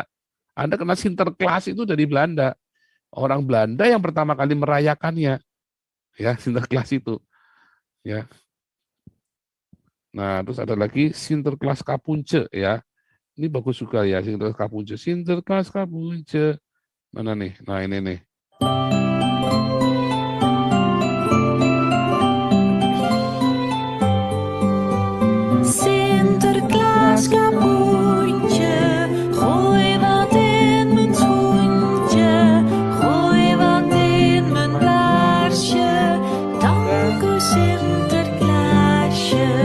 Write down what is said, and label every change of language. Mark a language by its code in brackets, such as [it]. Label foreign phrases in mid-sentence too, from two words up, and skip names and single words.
[id] Anda kenal Sinterklas itu dari Belanda. Orang Belanda yang pertama kali merayakannya. Ya, Sinterklas itu. Ya. Nah, terus ada lagi Sinterklas Kapunce ya. Ini bagus juga ya, Sinterklas Kapunce. Sinterklas Kapunce. Mana nih? Nah, ini nih. [nl] Sinterklaas kapoentje, gooi wat in mijn schoentje, gooi wat in mijn laarsje, dank u Sinterklaasje.